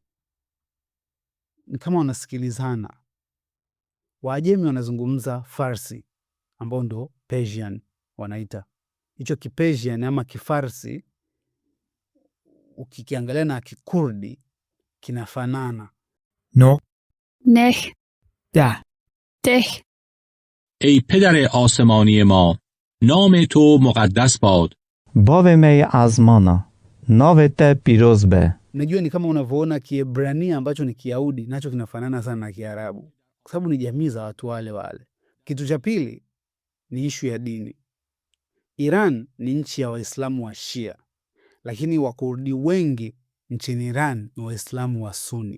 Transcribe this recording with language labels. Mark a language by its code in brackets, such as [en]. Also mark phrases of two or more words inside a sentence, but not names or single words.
[sw] Ni kama wanasikilizana. Waajemi wanazungumza Farsi ambao ndo Persian wanaita. Hicho Kipersian ama Kifarsi ukikiangalia na Kikurdi kinafanana. [en] No. [fa] نه ده. ده ای پدر آسمانی ما، نام تو مقدس باد. [ckb] باو می آزمانا ناوت پیروز به. [sw] Unajua ni kama unavyoona Kiebrania ambacho ni Kiyahudi nacho kinafanana sana na Kiarabu kwa sababu ni jamii za watu wale wale. Kitu cha pili ni ishu ya dini. Iran ni nchi ya Waislamu wa Shia, lakini Wakurdi wengi nchini Iran ni Waislamu wa Sunni.